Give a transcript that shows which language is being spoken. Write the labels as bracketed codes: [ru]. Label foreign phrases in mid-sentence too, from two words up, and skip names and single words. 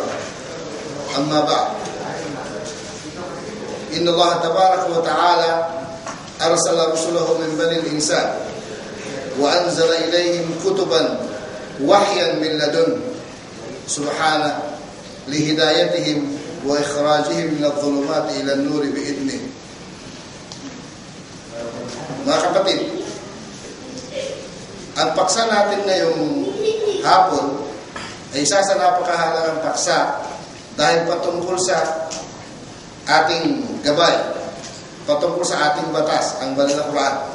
[ar] أما بعد، إن الله تبارك وتعالى أرسل رسله من بني الإنسان وأنزل إليهم كتبا وحيا من لدنه سبحانه لهدايتهم وإخراجهم من الظلمات إلى النور بإذنه. [tl] Mga kapatid, ang paksa natin ngayong hapon ay isa sa napakahalagang paksa dahil patungkol sa ating gabay, patungkol sa ating batas, ang banal na Quran.